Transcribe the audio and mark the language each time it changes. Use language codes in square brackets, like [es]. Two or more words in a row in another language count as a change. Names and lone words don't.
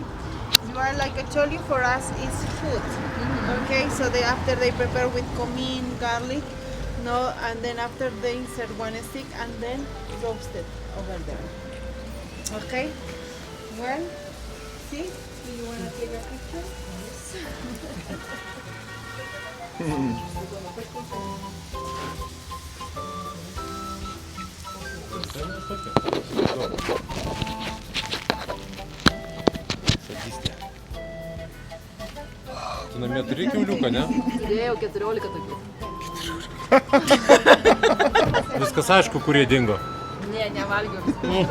[en] You are like a choli, for us is food. Okay, so after they prepare with cumin, garlic, no, and then after they insert one stick and then roast it over there. Okay. Well, see, do you want to take a picture? Yes. [lt] Sadistė. Tu namie turi kiauliuką, ne? Turėjau 14 tokių. Viskas aišku, kurie dingo. Ne, nevalgiau viską.